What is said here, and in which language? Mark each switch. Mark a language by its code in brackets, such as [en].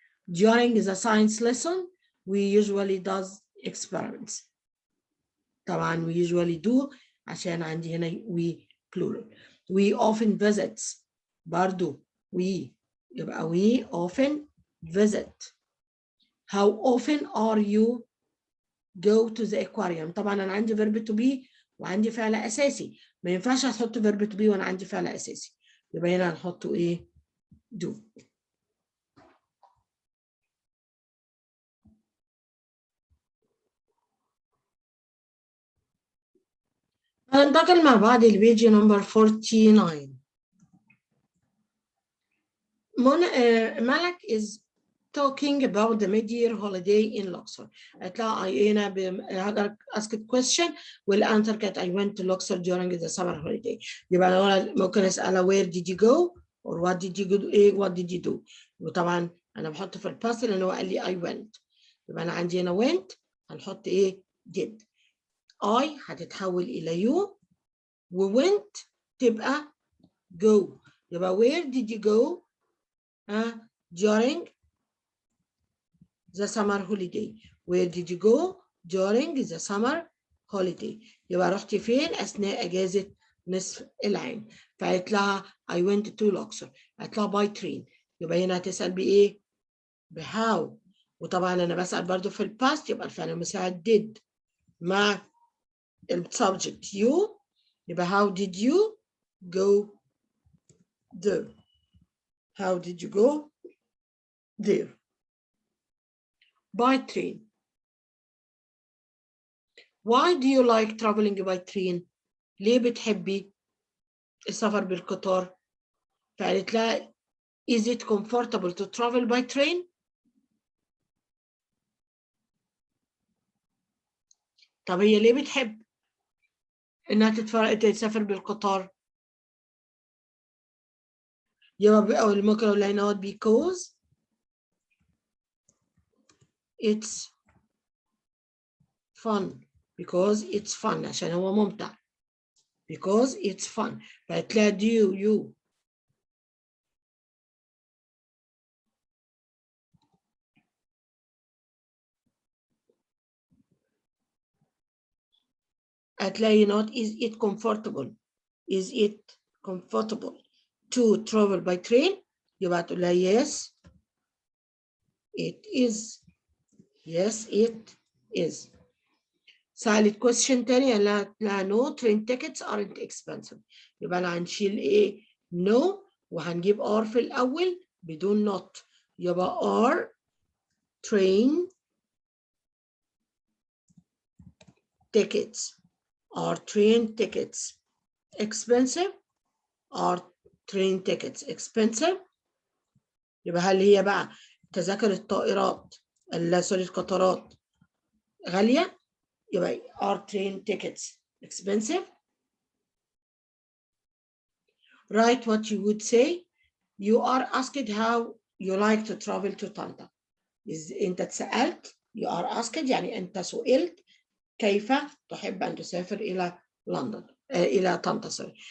[en] During the science lesson we usually does experiments. طبعا we usually do [ar] عشان عندي هنا [en] we plural. We often visits برضو we، يبقى we often visit. How often are you go to the aquarium؟ [ar] طبعا انا عندي verb to be وعندي فعل اساسي، ما ينفعش احط verb to be وانا عندي فعل اساسي، يبقى هنا هنحطه ايه؟ do. هننتقل مع بعض لبيج نمبر 49. [en] Malak is talking about the mid-year holiday in Luxor. [ar] هتلاقي هنا هقدر [en] ask a question [ar] والانسر كانت [en] I went to Luxor during the summer holiday. [ar] يبقى انا ممكن اسالها [en] where did you go or what did you do, what did you do. [ar] وطبعا انا بحط في الباست لان هو قال لي I went. يبقى انا عندي هنا went هنحط ايه؟ did. I هتتحول الى you و went تبقى go. [en] يبقى where did you go during the summer holiday? Where did you go during the summer holiday? [ar] يبقى رحتي فين أثناء أجازة نصف العام؟ فقالت لها [en] I went to Luxor. [ar] قالت لها [en] by train. [ar] يبقى هنا هتسأل بإيه؟ بhow. وطبعا أنا بسأل برضو في الباست يبقى الفعل المساعد did مع السبجكت you. [en] يبقى how did you go there? How did you go there? By train. Why do you like traveling by train? [ar] ليه بتحبي السفر بالقطار؟ فقالت لها [en] is it comfortable to travel by train? [ar] طب هي ليه بتحب انها تسافر بالقطار؟ يبقى أول ممكن أقول لها [en] because it's fun. Because it's fun [ar] عشان هو ممتع. [en] Because it's fun. [ar] فقالت لها [en] do you [ar] قالت لها [en] is it comfortable? Is it comfortable to travel by train? [ar] يبقى تقول لها [en] yes it is. Yes it is. سألت question [ar] تاني قال لها [en] no train tickets aren't expensive. [ar] يبقى أنا هنشيل إيه؟ no وهنجيب are في الأول بدون not. [en] يبقى are train tickets. Are train tickets expensive? Are train tickets expensive? [ar] يبقى هل هي بقى تذاكر الطائرات سوري القطارات غالية؟ يبقى [en] are train tickets expensive? Write what you would say. You are asked how you like to travel to Tanta. [ar] أنت اتسألت [en] you are asked [ar] يعني أنت سئلت كيف تحب أن تسافر إلى لندن إلى طنطا سوري.